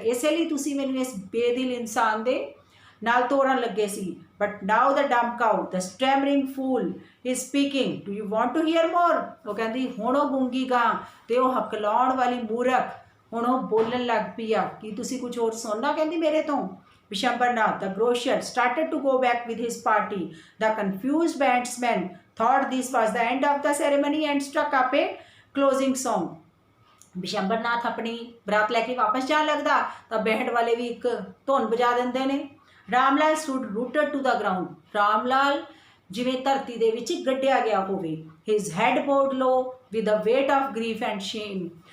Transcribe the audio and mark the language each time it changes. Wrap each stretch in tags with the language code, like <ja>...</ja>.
<pa>ਇਸੇ ਲਈ ਤੁਸੀਂ ਮੈਨੂੰ ਇਸ ਬੇਦਿਲ ਇਨਸਾਨ ਦੇ ਨਾਲ ਤੋੜਨ ਲੱਗੇ ਸੀ।</pa> <en>But now the dumb cow, the stammering fool is speaking. Do you want to hear more.</en> <pa>ਉਹ ਕਹਿੰਦੀ ਹੁਣ ਉਹ ਗੂੰਗੀ ਗਾਂ ਤੇ ਉਹ ਹਕਲਾਉਣ ਵਾਲੀ ਮੂਰਖ ਹੁਣ ਉਹ ਬੋਲਣ ਲੱਗ ਪਈ ਆ ਕਿ ਤੁਸੀਂ ਕੁਝ ਹੋਰ ਸੁਣਨਾ ਕਹਿੰਦੀ ਮੇਰੇ ਤੋਂ।</pa> <en>Bishambarnath, the grocer, started to go back with his party. The confused bandsmen thought this was the end of the ceremony and struck up a closing song.</en> <pa>ਵਿਸ਼ੰਬਰਨਾਥ ਆਪਣੀ ਬਰਾਤ ਲੈ ਕੇ ਵਾਪਸ ਜਾਣ ਲੱਗਦਾ ਤਾਂ ਬੈਂਡ ਵਾਲੇ ਵੀ ਇੱਕ ਧੁਨ ਵਜਾ ਦਿੰਦੇ ਨੇ। Ramlal</pa> <en>Stood rooted to the ground.</en> <pa>Ramlal ਜਿਵੇਂ ਧਰਤੀ ਦੇ ਵਿੱਚ ਗੱਡਿਆ ਗਿਆ ਹੋਵੇ।</pa> <en>His head bowed low with a weight of grief and shame.</en>